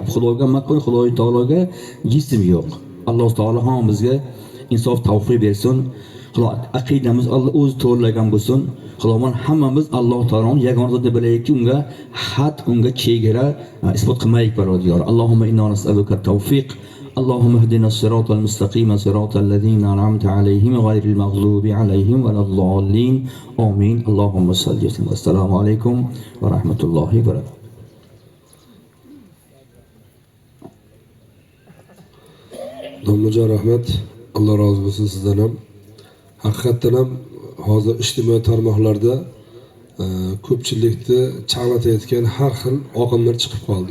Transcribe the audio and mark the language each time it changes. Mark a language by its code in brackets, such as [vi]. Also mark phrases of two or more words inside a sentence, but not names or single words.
[uz] Xudoga makon, Xudoy taologa jism yo'q. Alloh taolo hammamizga insof tavfiq bersin. Xudo aqidamiz Alloh o'zi to'g'rilagan bo'lsin. Xudoman hammamiz Alloh taoloning yagona zot deb bilaylikki, unga had, unga chegara isbot qilmaylik Parvardigor. [ar] اللهم إنا نسألك التوفيق. اللهم اهدنا الصراط المستقيم صراط الذين أنعمت عليهم غير المغضوب عليهم ولا الضالين آمين اللهم صل وسلم والسلام عليكم ورحمة الله وبركاته. [uz] Domlajon rahmat, Alloh rozi bo'lsin sizdan ham. Haqiqatan ham hozir ijtimoiy tarmoqlarda ko'pchilikni chaqlatayotgan har xil oqimlar chiqib qoldi.